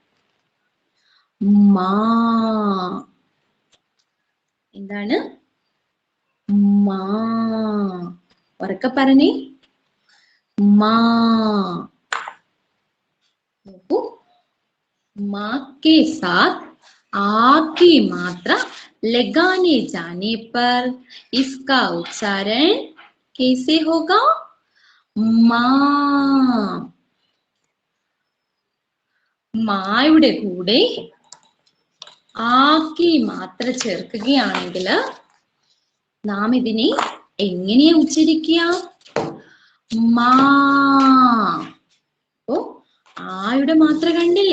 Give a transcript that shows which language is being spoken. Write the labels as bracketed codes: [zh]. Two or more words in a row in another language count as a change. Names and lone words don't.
[ml] മാ. എന്താണ്? മാ. ഉറക്കെ പറഞ്ഞേ. മാ. [hi] നോക്കൂ, മാ के साथ आ की मात्रा लगाने जाने पर इसका उच्चारण कैसे होगा? [ml] മാ. മായുടെ കൂടെ ആക്കി മാത്ര ചേർക്കുകയാണെങ്കിൽ നാം ഇതിനെ എങ്ങനെയാ ഉച്ചരിക്കുക? മാ. അപ്പോ ആയുടെ മാത്ര കണ്ടില്ലേ?